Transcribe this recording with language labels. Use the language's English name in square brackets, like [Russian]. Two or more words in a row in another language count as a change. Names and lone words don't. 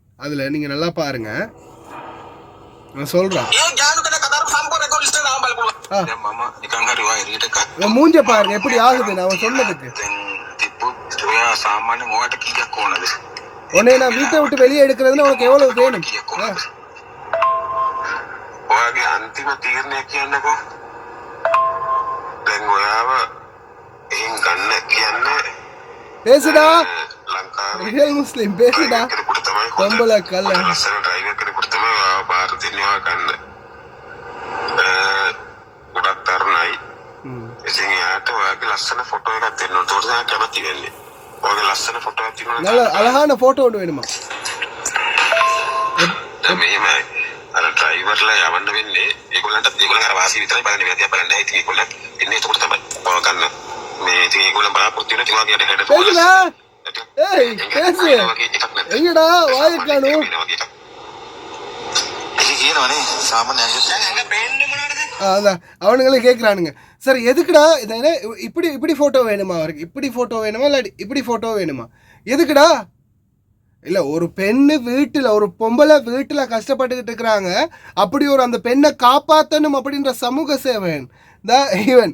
[Tamil] அதில் நீங்கள் நல்லா பாருங்கள். நான் சொல்கிறேன், மூஞ்ச பாருங்க எப்படி ஆகுது நான் சொன்னதுக்கு. உன்னை நான் வீட்டை விட்டு வெளியே எடுக்கிறதுன்னு உனக்கு எவ்வளவு வேணும்? [Sinhala] අන්තිම තීරණය කියන්නකෝ. දැන් ඔයාව එහෙන් ගන්න කියන්නේ [Tamil] பேசுடா [Sinhala] ලංකාවේ [English] real Muslim [Tamil] பேசுடா. [Sinhala] කෙනෙකුට තමයි කොම්බල කල්ල ලස්සන ඩ්‍රයිවර් කෙනෙකුට තමයි ඔයාව බාර දෙන්නේ ඔයා ගන්න. ගොඩක් තරුණයි. ඉතින් යාට ඔයාගේ ලස්සන ෆොටෝ එකක් දෙන්න ඕන. ඒකට තමයි කැමති වෙන්නේ. ඔයාගේ ලස්සන ෆොටෝ එකක් තියෙනවා. [Tamil] நல்ல அழகான போட்டோ ஒன்று வேணுமா? [Sinhala] දැන් මෙහෙමයි. අර ඩ්‍රයිවර්ලා යවන්න වෙන්නේ ඒගොල්ලන්ට අර වාසිය විතරයි බලන්නේ. වැදියා බලන්නේ නැහැ. ඉතින් ඒගොල්ලන් එන්නේ එතකොට තමයි ඔය ගන්න. මේ ඉතින් ඒගොල්ලන් බලාපොරොත්තු වෙන තියනවා කියන එකට [Tamil] பேசுடா. ஏய் பேசு. எங்கடா வாயை காணோம்? [Sinhala] ඒක කියනවනේ සාමාන්‍ය ඇඟ පේන්නේ මොනවද? [Tamil] அதான் அவனுங்களே கேட்குறானுங்க, சார் எதுக்குடா இது என்ன இப்படி ஃபோட்டோ வேணுமா அவருக்கு? இப்படி ஃபோட்டோ வேணுமா இல்லை இப்படி ஃபோட்டோ வேணுமா? எதுக்குடா? இல்லை, ஒரு பெண்ணு வீட்டில், ஒரு பொம்பளை வீட்டில் கஷ்டப்பட்டுக்கிட்டு இருக்கிறாங்க, அப்படி ஒரு அந்த பெண்ணை காப்பாற்றணும் அப்படின்ற சமூக சேவகன் தான் இவன்.